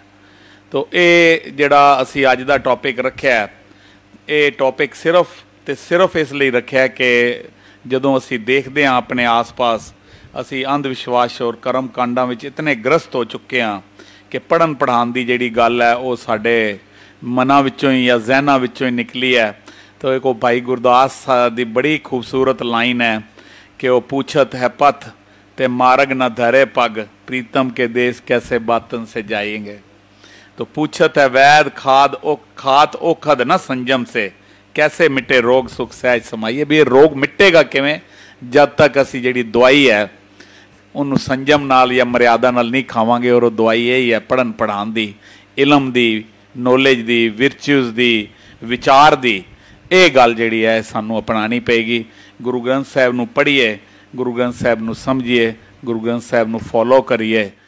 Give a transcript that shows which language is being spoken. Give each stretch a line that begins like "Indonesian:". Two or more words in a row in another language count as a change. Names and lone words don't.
Punjabi: ਤੋ ਇਹ ਜਿਹੜਾ ਅਸੀਂ ਅੱਜ ਦਾ ਟੌਪਿਕ ਰੱਖਿਆ, ਇਹ ਟੌਪਿਕ ਸਿਰਫ ਇਸ ਲਈ ਰੱਖਿਆ ਕਿ ਜਦੋਂ ਅਸੀਂ ਦੇਖਦੇ ਹਾਂ ਆਪਣੇ ਆਸ-ਪਾਸ, ਅਸੀਂ ਅੰਧ ਵਿਸ਼ਵਾਸ ਔਰ ਕਰਮ ਕਾਂਡਾਂ ਵਿੱਚ ਇਤਨੇ ਗ੍ਰਸਤ ਹੋ ਚੁੱਕੇ ਹਾਂ ਕਿ ਪੜ੍ਹਨ ਪੜ੍ਹਾਉਣ ਦੀ ਜਿਹੜੀ ਗੱਲ ਹੈ ਉਹ ਸਾਡੇ ਮਨਾਂ ਵਿੱਚੋਂ ਹੀ ਜਾਂ ਜ਼ਹਿਨਾਂ ਵਿੱਚੋਂ ਹੀ ਨਿਕਲੀ ਹੈ। ਤੋ ਇੱਕ ਉਹ ਭਾਈ ਗੁਰਦਾਸ ਦੀ ਬੜੀ ਖੂਬਸੂਰਤ ਲਾਈਨ ਹੈ ਕਿ ਉਹ ਪੁੱਛਤ ਹੈ ਪਥ ਤੇ ਮਾਰਗ ਨਾ ਧਰੇ ਪੱਗ, ਪ੍ਰੀਤਮ ਕੇ ਦੇਸ਼ ਕੈਸੇ ਬਾਤਨ ਸੇ ਜਾਏਂਗੇ। ਤੋ ਪੂਛਤ ਹੈ ਬੈਦ ਖਾਤ ਓਖਦ ਨ ਸੰਜਮ ਸੇ, ਕੈਸੇ ਮਿਟੇ ਰੋਗ ਸੁਖ ਸਹਜ ਸਮਾਈਏ। ਭੀ ਰੋਗ ਮਿਟੇਗਾ ਕਿਵੇਂ ਜਬ ਤਕ ਅਸੀਂ ਜਿਹੜੀ ਦਵਾਈ ਹੈ ਉਨ੍ਹੋਂ ਨੇ ਸੰਜਮ ਨਾਲ ਯਾ ਮਰਯਾਦਾ ਨਾਲ ਨਹੀਂ ਖਾਵਾਂਗੇ। ਔਰ ਦਵਾਈ ਯਹੀ ਹੈ ਪੜ੍ਹਨ ਪੜ੍ਹਾਉਣ ਦੀ, ਇਲਮ ਦੀ, ਨੌਲੇਜ ਦੀ, ਵਿਰਚਿਊਜ਼ ਦੀ, ਵਿਚਾਰ ਦੀ। ਏ ਗੱਲ ਜਿਹੜੀ ਹੈ ਸਾਨੂੰ ਅਪਨਾਨੀ ਪਏਗੀ। ਗੁਰੂ ਗ੍ਰੰਥ ਸਾਹਿਬ ਨੂੰ ਪੜ੍ਹੀਏ, ਗੁਰੂ ਗ੍ਰੰਥ ਸਾਹਿਬ ਨੂੰ ਸਮਝੀਏ, ਗੁਰੂ ਗ੍ਰੰਥ ਸਾਹਿਬ ਨੂੰ ਫੌਲੋ ਕਰੀਏ।